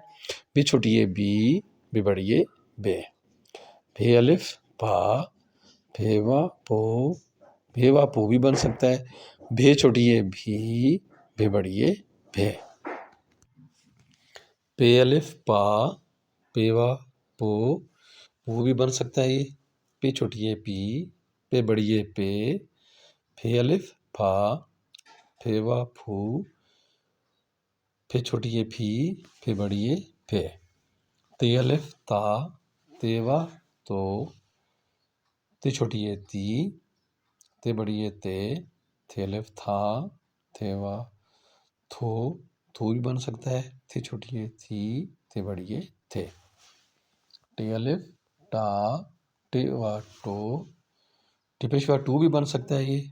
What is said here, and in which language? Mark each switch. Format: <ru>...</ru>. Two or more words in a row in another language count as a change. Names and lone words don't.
<ur>بے چھوٹی یہ بی، بے بڑی یہ بے۔ بے الف با، بے وا بو، بے وا پو بھی بن سکتا ہے۔ بے چھوٹی یہ بھی، بے بڑی یہ بے۔ پے الف پا، پے وا پو، پو بھی بن سکتا ہے یہ۔ پے چھوٹی یہ پی، پے بڑی یہ پے۔ پھے الف پھا، پھے وا پھو، پھے چھوٹی یہ پھی، پھے بڑی یہ پھے۔ تے الف تا، تے وا تو، تے چھوٹی یہ تی، تے بڑی یہ تے۔ تھے الف تھا، تھے وا تھو، تھو بھی بن سکتا ہے۔ تھے چھوٹی یہ تھی، تھے بڑی یہ تھے۔ ٹے الف ٹا، ٹے وا ٹو، ٹے پیشوا ٹو بھی بن سکتا ہے یہ۔</ur>